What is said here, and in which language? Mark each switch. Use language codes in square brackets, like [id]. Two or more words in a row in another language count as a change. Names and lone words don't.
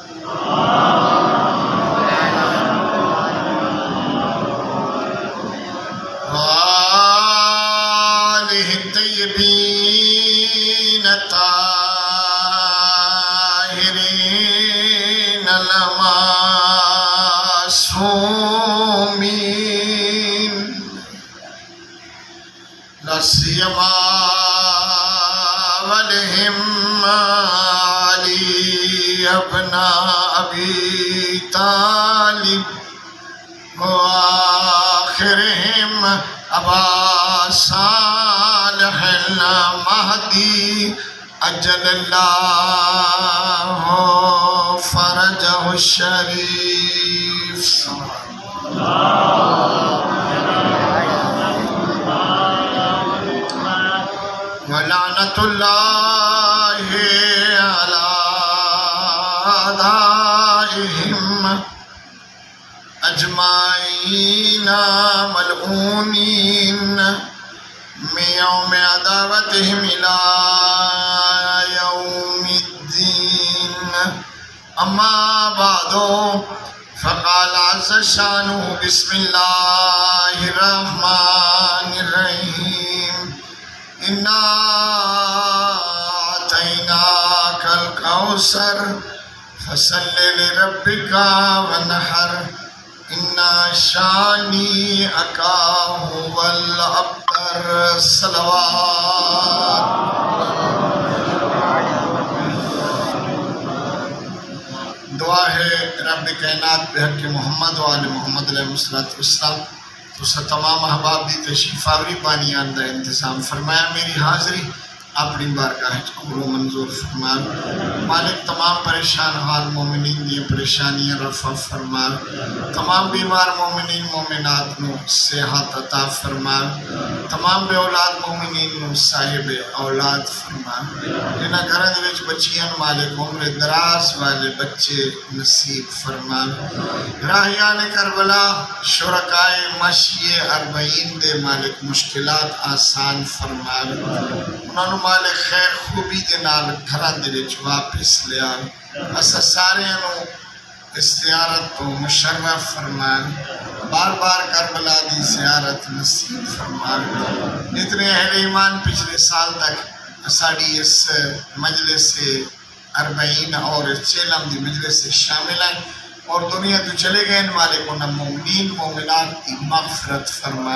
[ar] وآلہ الطیبین الطاہرین المعصومین لا سیما ولہم علی ابن ابی طالب وآخرہم ابا صالح المہدی اجل اللہ فرجہ الشریف. ولعنت اللہ علی اعدائہم اجمعین ملعونین من یوم عداوتہم الی یوم الدین. اما بعد فقال عز شانہ بسم اللہ الرحمن الرحیم. انا اعطیناک الکوثر فصل لربک وانحر ان شانئک هو الابتر. صلوات. [pa] دعا ہے رب کائنات بحق محمد و آل محمد [ar] علیہ السلام. [pa] تو تمام احباب دی تشریف آوری پانی اندر انتظام فرمایا. میری حاضری اپنی بارگاہ قبول و منظور فرما۔ مالک تمام پریشان حال مومنین دی پریشانیاں رفع فرما، تمام بیمار مومنین مومنات نو صحت عطا فرما، تمام بے اولاد مومنین نو صاحب اولاد فرما، جنہاں گھراں دے وچ بچیاں مالک عمر دراز والے بچے نصیب فرما، راہیان کربلا شرکائے مشی 40 دے مالک مشکلات آسان فرما، انہاں نو مالک خیر خوبی دے نال گھراں دے وچ واپس لے آ، اساں ساریاں نو اس زیارت تو مشرف فرما، بار بار کربلا دی زیارت نصیب فرما۔ جتنے اہل ایمان پچھلے سال تک ساڑی اس مجلس 40 اور اس چیلم دی مجلس سے شامل ہیں اور دنیا تو چلے گئے، مالک انہاں مومنین مومنات کی مغفرت فرما۔